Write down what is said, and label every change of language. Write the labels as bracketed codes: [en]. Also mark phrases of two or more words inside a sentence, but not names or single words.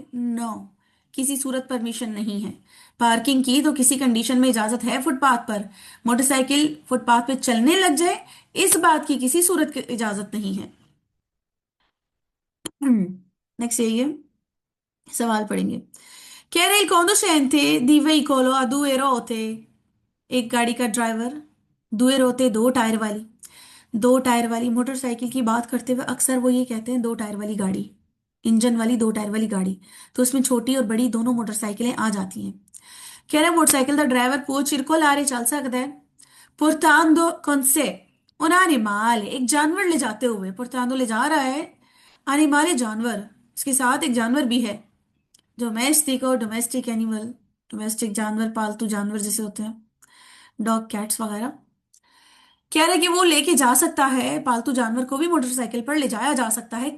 [hi] नो, किसी सूरत परमिशन नहीं है। पार्किंग की तो किसी कंडीशन में इजाजत है फुटपाथ पर, मोटरसाइकिल फुटपाथ पे चलने लग जाए इस बात की किसी सूरत की इजाजत नहीं है। नेक्स्ट यही है, सवाल पढ़ेंगे। कह रहे [it] il conducente di veicolo a due ruote, [hi] एक गाड़ी का ड्राइवर, [it] due ruote [hi] दो टायर वाली, दो टायर वाली मोटरसाइकिल की बात करते हुए अक्सर वो ये कहते हैं दो टायर वाली गाड़ी, इंजन वाली दो टायर वाली गाड़ी, तो उसमें छोटी और बड़ी दोनों मोटरसाइकिलें आ जाती हैं। कह रहा है मोटरसाइकिल का ड्राइवर [it] può circolare [hi] चल सकता है [it] portando con sé un animale, [hi] एक जानवर ले जाते हुए, portando ले जा रहा है, animale जानवर, इसके साथ एक जानवर भी है, डोमेस्टिक और [en] domestic animal, [hi] डोमेस्टिक जानवर पालतू जानवर जैसे होते हैं [en] dog cats [hi] वगैरह। कह रहा है कि वो लेके जा सकता है, पालतू जानवर को भी मोटरसाइकिल पर ले जाया जा सकता है।